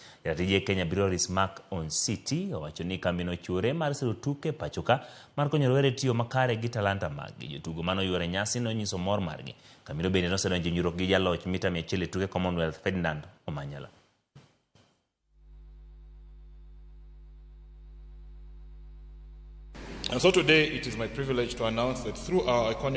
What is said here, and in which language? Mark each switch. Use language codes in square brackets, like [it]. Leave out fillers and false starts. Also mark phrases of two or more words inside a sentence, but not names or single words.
[luo] Jatije Kenya Breweries Mark On City owacho ni kambi no chuore mar siro tuke pachoka mar konyo rowere tiyo makare gi talanta maggi. Jotugo mano yuore nyasi no nyiso mor margi. Kambi bende nosedonjo nyuruok gi jaloch mita 100 tuke Commonwealth Ferdinand Omanyala. [en] And so today it is my privilege to announce that through our iconic